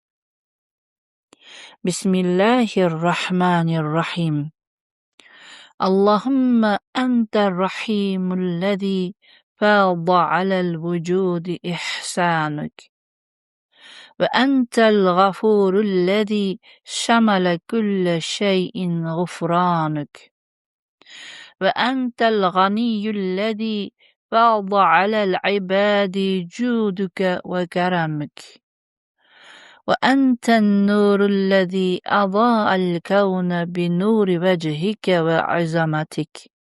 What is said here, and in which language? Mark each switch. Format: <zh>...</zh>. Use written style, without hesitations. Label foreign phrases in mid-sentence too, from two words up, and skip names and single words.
<ar>Bismillahirrohmanirrohim. اللهم أنت الرحيم الذي فاض على الوجود إحسانك. وأنت الغفور الذي شمل كل شيء غفرانك. وأنت الغني الذي فاض على العباد جودك وكرمك وأنت النور الذي أضاء الكون بنور وجهك وعظمتك</ar>